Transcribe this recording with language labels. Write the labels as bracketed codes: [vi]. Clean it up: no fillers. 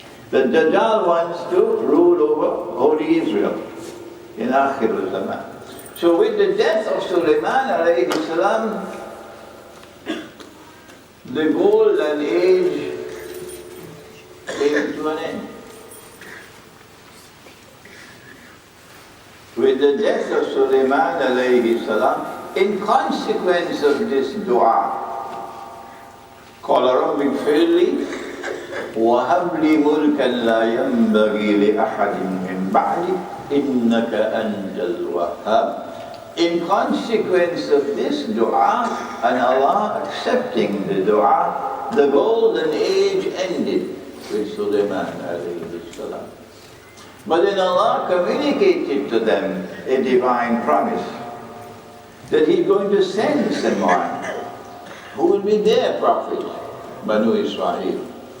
[en] The Dajjal wants to rule over holy Israel in Akhirul Zaman. So with the death of Sulaiman alayhi salam, the golden age came to an end. With the death of Sulaiman alayhi salam, in consequence of this dua, [ar] قال رب اغفر لي وهب لي ملكا لا ينبغي لأحد من بعدي إنك أنت الوهاب. [en] In consequence of this dua, and Allah accepting the dua, the golden age ended with Sulaiman alayhi salam. But then Allah communicated to them a divine promise that He's going to send someone who will be their prophet, Banu Israel.